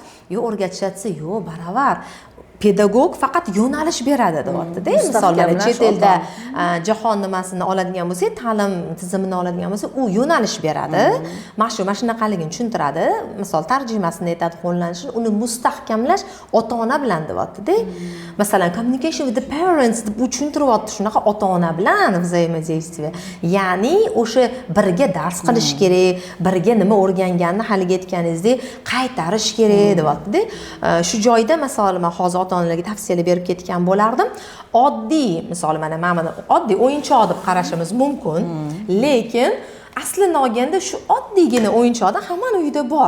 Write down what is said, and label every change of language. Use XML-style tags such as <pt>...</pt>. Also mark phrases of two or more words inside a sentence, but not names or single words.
<uz>Yo'q, o'rgatishsa, yo'q, baravar. Pedagog faqat yo'nalish beradi deyapti-da. Misol mana chet elda jahon nimasini oladigan bo'lsak, ta'lim tizimini oladigan bo'lsak, u yo'nalish beradi. Mana shunaqaligini tushuntiradi. Misol tarjimasini aytadi, qo'llanishini, uni mustahkamlash ota-ona bilan deyapti-da. Masalan,</uz> <en>communication with the parents</en> <uz>deb tushuntiryapti, shunaqa ota-ona bilan взаимодействие. Ya'ni o'sha birga dars qilish kerak, birga nima o'rganganini haligi aytganingizdek qaytarish kerak deyapti-da. Shu joyda masalan, men hozir ota-onalarga tavsiyalar berib ketgan bo'lardim. Oddiy, misol mana oddiy o'yinchoq deb qarashimiz mumkin, lekin aslini olganda shu oddiygina o'yinchoqdan hammani uyida bor.</uz>